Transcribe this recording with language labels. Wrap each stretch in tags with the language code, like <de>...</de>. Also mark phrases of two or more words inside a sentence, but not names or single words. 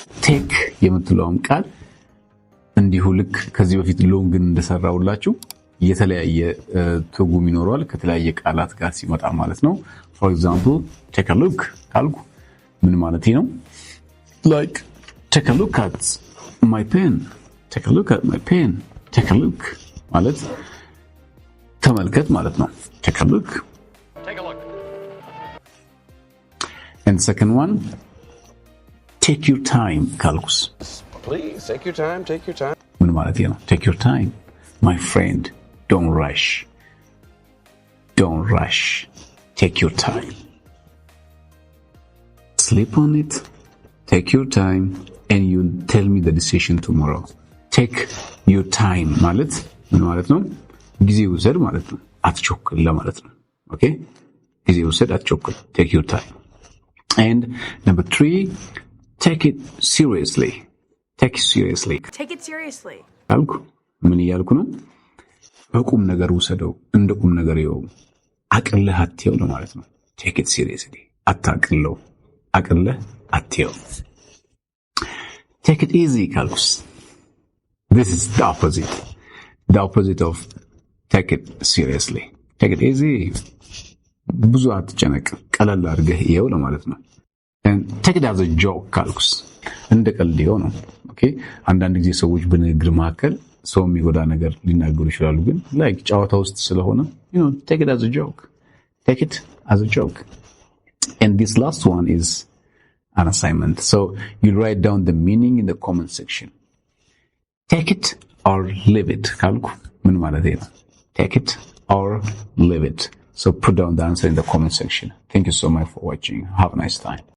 <am>take የምትለውም ቃል እንዲሁ ልክ ከዚህ በፊት ሎንግን እንደሰራውላችሁ የተለያየ ትርጉም ይኖረዋል ከተለያየ ቃላት ጋር ሲመጣ ማለት ነው።</am> <en>for example take a look</en> <am>ካልኩ ምን ማለት ነው?</am> <en>like take a look at my pen. take a look at my pen. take a look</en> <am>ማለት ተመልከት ማለት ነው።</am> <en>take a look. Take a look. And second one, take your time ካልኩስ Please take your time. Take your time.</en> <am>ምን ማለት ነው?</am> <en>take your time my friend, don't rush. don't rush. take your time. sleep on it. take your time and you tell me the decision tomorrow. take your time</en> <am>ማለት ምን ማለት ነው? ጊዜ ውሰድ ማለት ነው። አትቸኩል ለማለት ነው። ኦኬ ጊዜ ውሰድ አትቸኩል።</am> <en>take your time. And number 3, take it seriously. take it seriously. take it seriously.</en> <am>አልኩ ምን እያልኩ ነው? በቁም ነገር ውሰደው፣ እንደ ቁም ነገር ይው፣ አቅልህ አትየው ለማለት ነው።</am> <en>take it seriously</en> <am>አታቅለው፣ አቅልህ አትየው።</am> <en>take it easy</en> <am>ካልኩስ</am> <en>this is the opposite of take it seriously. take it easy</en> <am>ብዙ አትጨነቅ፣ ቀለል አድርገህ ይኸው ለማለት ነው።</am> <en>and take it as a joke</en> <am>ካልኩስ እንደ ቀልድ ይኸው ነው። ኦኬ አንዳንድ ጊዜ ሰዎች በንግግር መካከል ሰው የሚጎዳ ነገር ሊናገሩ ይችላሉ፣ ግን ላይክ ጨዋታ ውስጥ ስለሆነ</am> <en>take it as a joke. take it as a joke. And this last one is an assignment, so you write down the meaning in the comment section. take it or leave it</en> <am>ካልኩ ምን ማለት ነው?</am> <en>take it or leave it. So put down the answer in the comment section. Thank you so much for watching. Have a nice time.</en>